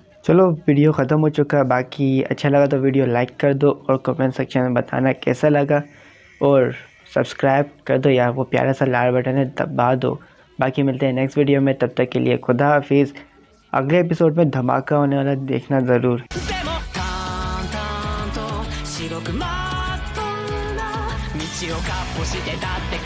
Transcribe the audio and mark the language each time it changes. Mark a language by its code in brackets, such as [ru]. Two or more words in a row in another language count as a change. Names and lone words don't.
[hi] चलो वीडियो ख़त्म हो चुका है। बाकी अच्छा लगा तो वीडियो लाइक कर दो और [en] comment section [hi] में बताना कैसा लगा, और सब्सक्राइब कर दो यार, वो प्यारा सा लाल बटन है दबा दो। बाकी मिलते हैं [en] next video [hi] में, तब तक के लिए खुदा हाफिज़। अगले एपिसोड में धमाका होने वाला, देखना ज़रूर। [ja] でも淡々と白くまっとうな道をかっ歩してたって